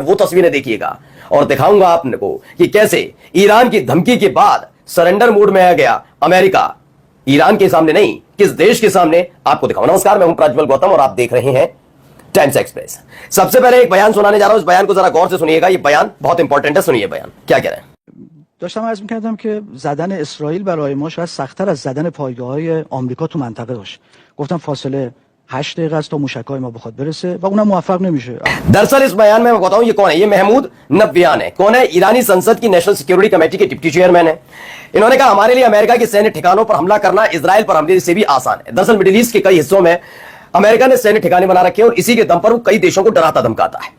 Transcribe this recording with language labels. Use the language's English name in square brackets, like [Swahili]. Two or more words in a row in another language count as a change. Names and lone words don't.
[Hindi] वो तस्वीरें देखिएगा और दिखाऊंगा आपको कि कैसे ईरान की धमकी के बाद सरेंडर मोड में आ गया अमेरिका। ईरान के सामने नहीं, किस देश के सामने, आपको दिखाऊंगा। नमस्कार, मैं हूं प्रज्वल गौतम और आप देख रहे हैं टाइम्स एक्सप्रेस। सबसे पहले एक बयान सुनाने जा रहा हूं, इस बयान को जरा गौर से सुनिएगा। ये बयान बहुत इंपॉर्टेंट है, सुनिए बयान क्या कह रहे हैं। [Persian] داشتم عرض می‌کردم که زدن اسرائیل برای ما شاید سخت‌تر از زدن پایگاه‌های آمریکا تو منطقه باشه. گفتم فاصله 8 دقیقه است تا موشک‌های ما بخواد برسه و اونم موفق نمیشه. [Hindi] दरअसल इस बयान में मैं बताऊं ये कौन है। ये महमूद नबयान है। कौन है? ईरानी संसद की नेशनल सिक्योरिटी कमेटी के [English] deputy chairman [Hindi] है। इन्होंने कहा हमारे लिए अमेरिका के सैन्य ठिकानों पर हमला करना इजराइल पर हमले से भी आसान है। दरअसल मिडिल ईस्ट के कई हिस्सों में अमेरिका ने सैन्य ठिकाने बना रखे हैं और इसी के दम पर वो कई देशों को डराता धमकाता है।